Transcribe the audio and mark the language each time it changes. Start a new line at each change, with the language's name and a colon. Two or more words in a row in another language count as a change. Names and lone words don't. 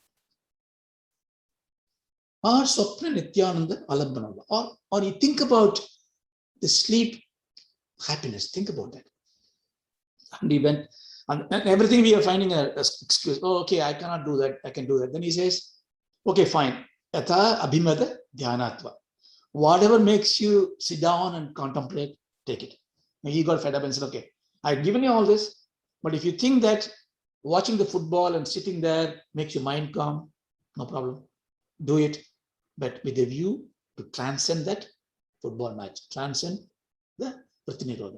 Sanskrit: Or Swapna Nityananda Alambhanava.
English: Or you think about the sleep happiness. Think about that. And he went, and everything we are finding an excuse. Oh, okay, I cannot do that. I can do that. Then he says, okay, fine.
Sanskrit: Yatha abhimada dhyanatva.
English: Whatever makes you sit down and contemplate, take it. And he got fed up and said, okay, I've given you all this, but if you think that watching the football and sitting there makes your mind calm, no problem. Do it, but with a view to transcend that football match, transcend the Pratinirodha.